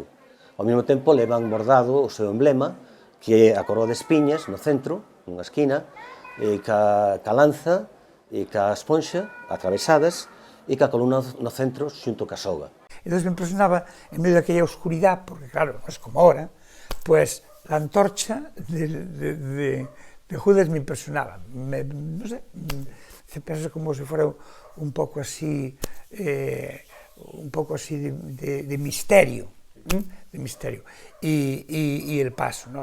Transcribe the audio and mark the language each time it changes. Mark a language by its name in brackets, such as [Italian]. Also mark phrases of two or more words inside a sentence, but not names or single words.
[Galician] Ao mesmo tempo levan bordado o seu emblema, que é a coroa de espiñas no centro, nunha esquina, ca lanza e ca esponxa atravesadas e ca columna no centro xunto ca soga. Entón me impresionaba, en medio daquella oscuridade, porque claro, [Spanish] es como ahora, pues la antorcha de Judas me impresionaba. No sé, [Galician] se pensa [Spanish] como se fuera [Galician] un pouco así, de misterio. [Spanish] De misterio y el paso, ¿no?